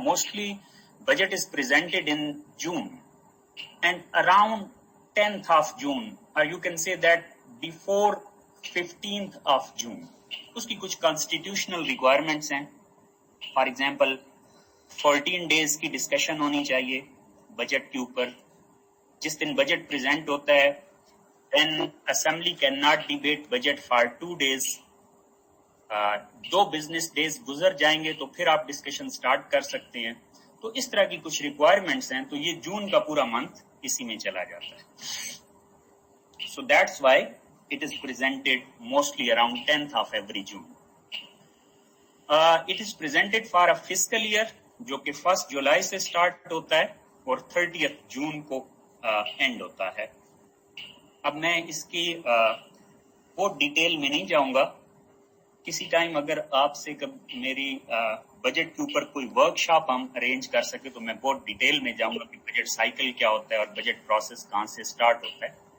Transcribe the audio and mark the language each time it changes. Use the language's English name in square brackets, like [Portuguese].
[English] Mostly budget is presented in June and around 10th of June, or you can say that before 15th of June. [Hindi] उसकी कुछ [English] constitutional requirements [Hindi] हैं. [English] For example, 14 days [Hindi] की discussion होनी चाहिए budget के ऊपर. जिस दिन बजट प्रेजेंट होता है, [English] then assembly cannot debate budget for 2 days. [Hindi] 2 business days गुजर जाएंगे तो फिर आप डिस्कशन स्टार्ट कर सकते हैं. तो इस तरह की कुछ रिक्वायरमेंट्स हैं. तो ये जून का पूरा मंथ इसी में चला जाता है. [English] So that's why it is presented mostly around 10th of every June. It is presented for a fiscal year [Hindi] जो कि 1 जुलाई से स्टार्ट होता है और 30th जून को एंड होता है. अब मैं इसकी बहुत डिटेल में नहीं जाऊंगा. किसी टाइम अगर आपसे मेरी बजट के ऊपर कोई वर्कशॉप हम अरेंज कर सके तो मैं बहुत डिटेल में जाऊंगा कि बजट साइकिल क्या होता है और बजट प्रोसेस कहाँ से स्टार्ट होता है.